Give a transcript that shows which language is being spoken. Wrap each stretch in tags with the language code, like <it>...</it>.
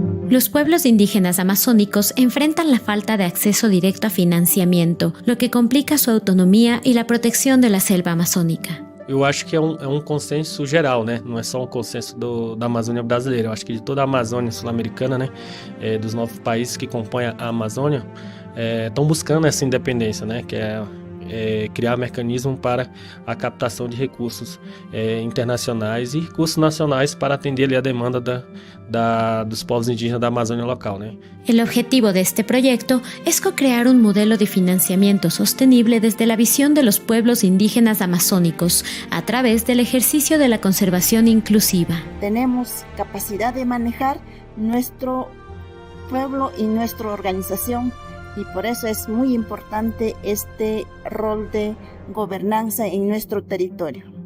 <es>Los pueblos indígenas amazónicos enfrentan la falta de acceso directo a financiamento, lo que complica su autonomía y la protección de la selva amazónica.</es> <pt>Eu acho que é um consenso geral, né? Não é só um consenso da Amazônia brasileira. Eu acho que de toda a Amazônia sul-americana, né? Dos 9 países que compõem a Amazônia, estão buscando essa independência, né? Que é criar mecanismo para a captação de recursos internacionais e recursos nacionais para atender ali a demanda dos povos indígenas da Amazônia local, né?</pt> <es>El objetivo de este proyecto es co-crear un modelo de financiamiento sostenible desde la visión de los pueblos indígenas amazónicos a través del ejercicio de la conservación inclusiva. Tenemos capacidad de manejar nuestro pueblo y nuestra organización, y por eso es muy importante este rol de gobernanza en nuestro territorio.</es>